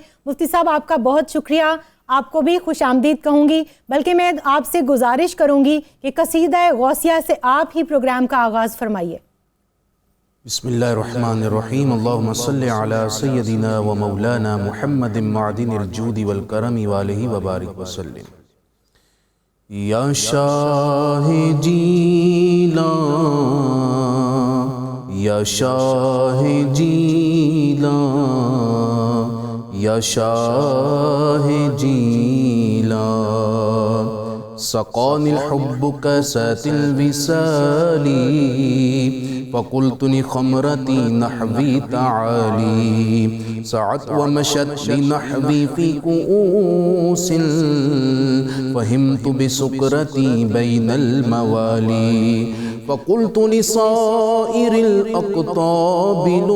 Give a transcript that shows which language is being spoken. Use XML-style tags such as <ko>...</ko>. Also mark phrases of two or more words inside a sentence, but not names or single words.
<ur>مفتی صاحب آپ کا بہت شکریہ، آپ کو بھی خوش آمدید کہوں گی، بلکہ میں آپ سے گزارش کروں گی کہ قصیدہ غوثیہ سے آپ ہی پروگرام کا آغاز فرمائیے۔</ur> <ar>بسم اللہ الرحمن الرحیم، اللہم صلی علی سیدنا و مولانا محمد معدن الجود والکرم والہ وبارک وسلم۔ یا شاہ جیلان، یا شاہ جیلان، یا شاہ جیلان، سقانی الحب کاسات الوصال، فقلتنی خمرتی نحوی تعالی، سعت ومشت بنحوی فی کؤوس، فہمت بسکرتی بین الموالی، فقلت لصائر الاقطاب</ar>